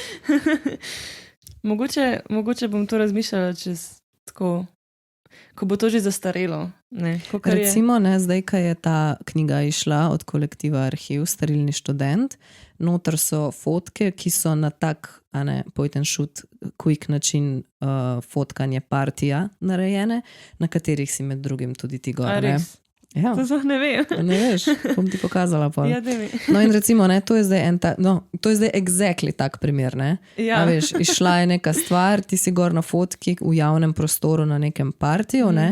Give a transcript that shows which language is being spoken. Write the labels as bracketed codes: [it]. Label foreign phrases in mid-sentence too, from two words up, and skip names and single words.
[sl] Mogoče bom to razmišljala čez tako, ko bo to že zastarelo. Recimo, zdaj, ko je ta knjiga išla od kolektiva Arhiv, Sterilni študent, noter so fotke, ki so na tak [en] point and shoot quick [sl] način fotkanje partija narejene, na katerih si med drugim tudi ti gor. Ja. To ne vem. Ne veš, bom ti pokazala pol. Ja, daj mi. No in recimo, to je zdaj to je zdaj exactly tak primer, ne? Ja. Veš, išla je neka stvar, ti si gor na fotki v javnem prostoru na nekem partiju, ne?